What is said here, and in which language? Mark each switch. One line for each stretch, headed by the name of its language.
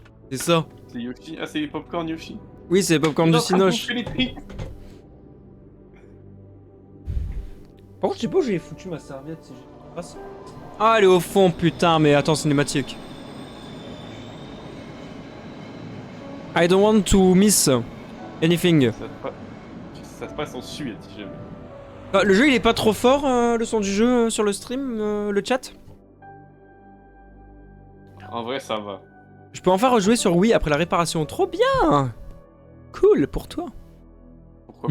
French: C'est ça. C'est Yoshi. Ah c'est les popcorn Yoshi. Oui, c'est les popcorn du Cinoche. Par contre, je sais pas où j'ai foutu ma serviette si je passe. Ah, elle est au fond, putain, mais attends, cinématique.
English: I don't want to miss anything.
French: Ça se passe en Suède si jamais. Ah, le jeu il est pas trop fort, le son du jeu sur le stream, le chat? En vrai ça va. Je peux enfin rejouer sur Wii après la réparation, trop bien! Cool, pour toi. Pourquoi